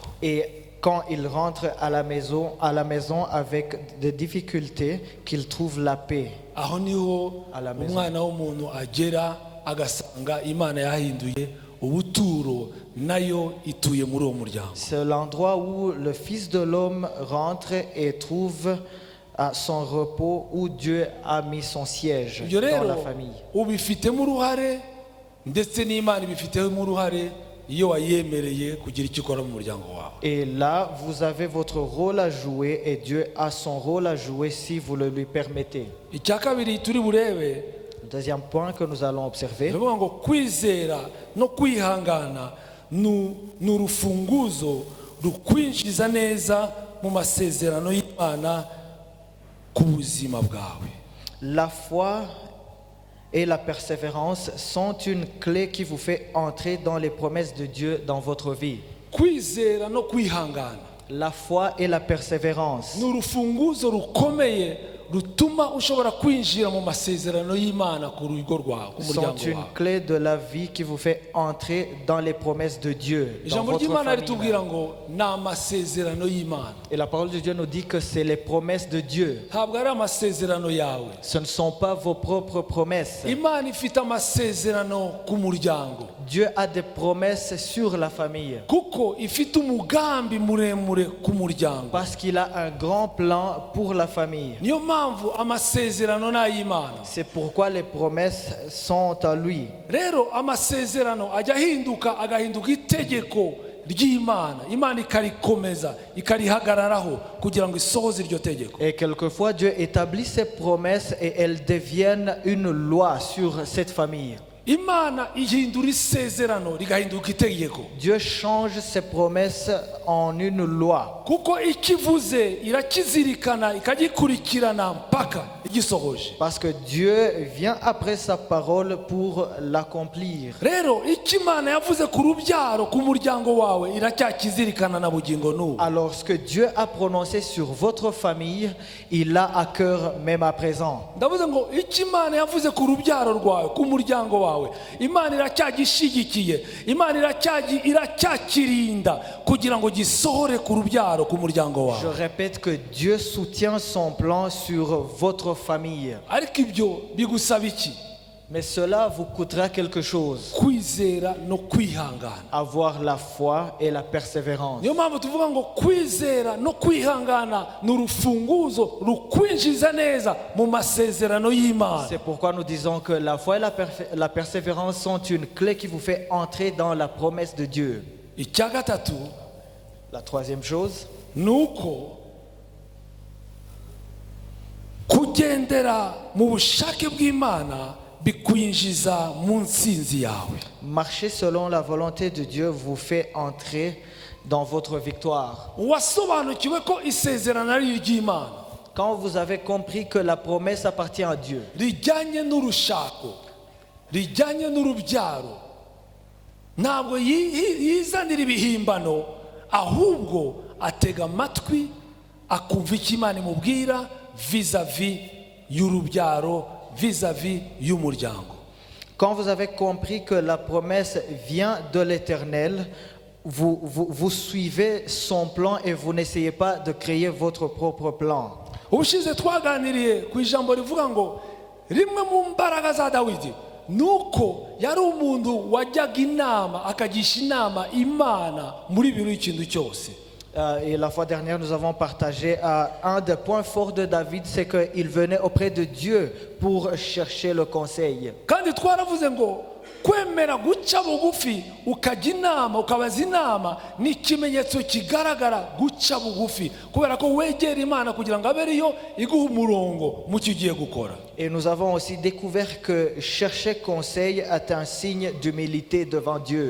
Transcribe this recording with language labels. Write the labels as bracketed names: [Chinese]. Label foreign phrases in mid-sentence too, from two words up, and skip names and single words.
[French] Et quand ils rentrent à la maison avec des difficultés, qu'ils trouvent la paix. [Kinyarwanda] Aho niho [French] À la maison. [Kinyarwanda] umwana w'umuntu agera agasanga Imana yahinduye ubuturo nayo ituye muri uwo muryango. [French] C'est l'endroit où le Fils de l'homme rentre et trouve son repos, où Dieu a mis son siège [Kinyarwanda] Ibyo [French] dans [Kinyarwanda] rero [French] la famille. [Kinyarwanda] ubifitemo uruhare ndetse n'Imana ibifitemo uruhare iyo wayemereye kugira icyo ukora mu muryango wawe. [French] Et là, vous avez votre rôle à jouer et Dieu a son rôle à jouer si vous le lui permettez. [Kinyarwanda] Icya kabiri turi burebe [French] Le deuxième point que nous allons observer, [Kinyarwanda] ndavuga ngo kwizera no kwihangana ni urufunguzo rukwinjiza neza mu masezerano y'Imana ku buzima bwawe. [French] la foi et la persévérance sont une clé qui vous fait entrer dans les promesses de Dieu dans votre vie. [Kinyarwanda] Kwizera no kwihangana [French] La foi et la persévérance [Kinyarwanda] ni urufunguzo rukomeye rutuma ushobora kwinjira mu masezerano y'Imana ku rugo rwawe, ku [French] sont [Kinyarwanda] muryango [French] une [Kinyarwanda] wawe. [French] clé de la vie qui vous fait entrer dans les promesses de Dieu, dans [Kinyarwanda] Ijambo [French] votre [Kinyarwanda] ry'Imana [French] famille. [Kinyarwanda] ritubwira ngo ni amasezerano y'Imana, [French] Et la parole de Dieu nous dit que c'est les promesses de Dieu. [Kinyarwanda] ntabwo ari amasezerano yawe. [French] Ce ne sont pas vos propres promesses. [Kinyarwanda] Imana ifite amasezerano ku muryango, [French] Dieu a des promesses sur la famille [Kinyarwanda] kuko ifite umugambi muremure ku muryango. [French] parce qu'il a un grand plan pour la famille. [Kinyarwanda] Niyo mpamvu amasezerano ni ay'Imana. [French] C'est pourquoi les promesses sont à lui. [Kinyarwanda] Rero amasezerano ajya ahinduka agahinduka itegeko ry'Imana, Imana ikarikomeza ikarihagararaho kugira ngo isohoze iryo tegeko. [French] Et quelquefois, Dieu établit ses promesses et elles deviennent une loi sur cette famille. [Kinyarwanda] Imana ihindura isezerano rigahinduka itegeko, [French] Dieu change ses promesses en une loi. [Kinyarwanda] kuko ikivuze irakizirikana ikagikurikirana mpaka igisohoje. [French] Parce que Dieu vient après sa parole pour l'accomplir. [Kinyarwanda] Rero icyo Imana yavuze ku rubyaro ku muryango wawe iracyakizirikana na bugingo n'ubu. [French] Alors ce que Dieu a prononcé sur votre famille, il l'a à cœur même à présent. [Kinyarwanda] Ndavuze ngo icyo Imana yavuze ku rubyaro rwawe ku muryango wawe, Imana iracyagishyigikiye, Imana iracyakirinda kugira ngo gisohore ku rubyaro ku muryango [French] Je [Kinyarwanda] wawe. [French] répète que Dieu soutient son plan sur votre famille. [Kinyarwanda] Ariko ibyo bigusaba iki? [French] Mais cela vous coûtera quelque chose. [Kinyarwanda] Kwizera no kwihangana. [French] Avoir la foi et la persévérance. [Kinyarwanda] Niyo mpamvu tuvuga ngo kwizera no kwihangana ni urufunguzo rukwinjiza neza mu masezerano y'Imana. [French] C'est pourquoi nous disons que la foi et la persévérance sont une clé qui vous fait entrer dans la promesse de Dieu. [Kinyarwanda] Icya gatatu [French] La troisième chose, [Kinyarwanda] ni uko kugendera mu bushake bw'Imana bikwinjiza mu ntsinzi yawe. [French] marcher selon la volonté de Dieu vous fait entrer dans votre victoire. [Kinyarwanda] Wasobanukiwe ko isezerano ari iry'Imana, [French] Quand vous avez compris que la promesse appartient à Dieu, [Kinyarwanda] rijyanye n'urushako, rijyanye n'urubyaro, ntabwo yizanira ibihimbano, ahubwo atega amatwi akumva icyo Imana imubwira vis-à-vis y'urubyaro, vis-à-vis y'umuryango. [French] quand vous avez compris que la promesse vient de l'Éternel, vous suivez son plan et vous n'essayez pas de créer votre propre plan. [Kinyarwanda] Ubushize twaganiriye ku ijambo rivuga ngo rimwe mu mbaraga za Dawidi nuko yari umuntu wajyaga inama akagisha inama Imana muri buri kintu cyose. [French] Et la fois dernière, nous avons partagé un des points forts de David, c'est qu'il venait auprès de Dieu pour chercher le conseil. [Kinyarwanda] Kandi twaravuze ngo kwemera guca bugufi ukajya inama ukabaza inama ni ikimenyetso kigaragara guca bugufi, kubera ko wegera Imana kugira ngo abe ariyo iguha umurongo mu cyo ugiye gukora. [French] Et nous avons aussi découvert que chercher conseil est un signe d'humilité devant Dieu.